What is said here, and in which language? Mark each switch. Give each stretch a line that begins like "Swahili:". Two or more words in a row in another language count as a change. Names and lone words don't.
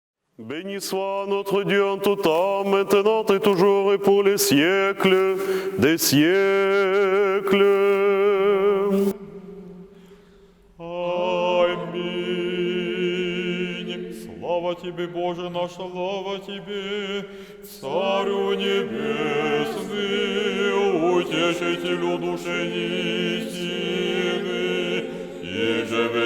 French: Béni soit notre Dieu en tout temps, maintenant et toujours et pour les siècles des siècles.
Russian: Аминь. Слава Тебе, Боже наш, слава Тебе, Царю Небесный, Утешителю души истины, и же